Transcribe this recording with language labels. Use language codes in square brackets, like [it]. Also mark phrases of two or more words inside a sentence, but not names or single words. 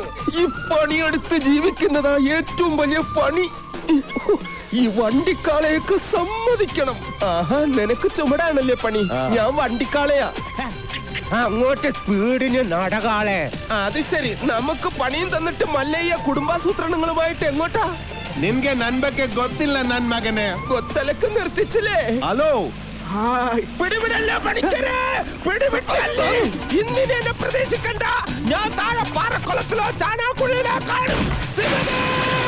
[ml] ഈ പണിയെടുത്ത് ജീവിക്കുന്നതാ ഏറ്റവും വലിയ പണി. ഈ വണ്ടിക്കാളയൊക്കെ സമ്മതിക്കണം. ആഹാ, നിനക്ക് ചുമടാണല്ലേ പണി. ഞാൻ വണ്ടിക്കാളയാ. അങ്ങോട്ട് സ്പീഡിന് നടകാളെ. അത് ശരി. നമുക്ക് പണിയും തന്നിട്ട് മല്ലയ്യ കുടുംബാസൂത്രണങ്ങളുമായിട്ട് എങ്ങോട്ടാ? [kn] ನಿನ್ಗೆ ನನ್ ಬಗ್ಗೆ ಗೊತ್ತಿಲ್ಲ ನನ್ ಮಗನೇ. [ml] ಗೊತ್ತಲಕ್ಕೆ നിർത്തിച്ചില്ലേ? ഹലോ, പിടിവിടല്ലേ പണിക്കരെ, പിടിവിട്ടല്ലേ. ഇന്നിനെ എന്നെ പ്രതീക്ഷിക്കണ്ട. ഞാൻ താഴെ പാറക്കുളത്തിലോ ചാണാക്കുഴിയിലോ കാണും.